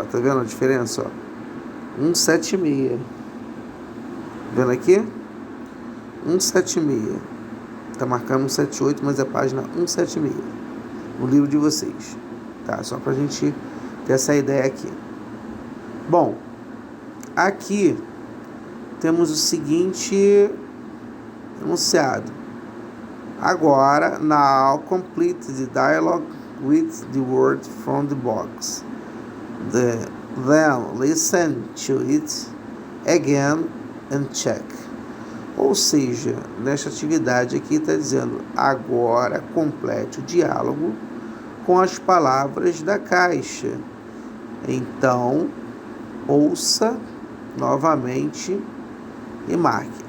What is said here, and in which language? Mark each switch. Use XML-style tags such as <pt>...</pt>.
<pt>Tá vendo a diferença, ó? 176. Vendo aqui? 176. Tá marcando 178, mas é página 176 no livro de vocês. Tá? Só pra gente ter essa ideia aqui. Bom, aqui temos o seguinte enunciado.</pt> <en>Agora, now complete the dialogue with the word from the box. Then listen to it again and check.</en> <pt>Ou seja, nesta atividade aqui está dizendo, agora complete o diálogo com as palavras da caixa. Então, ouça novamente e marque.</pt>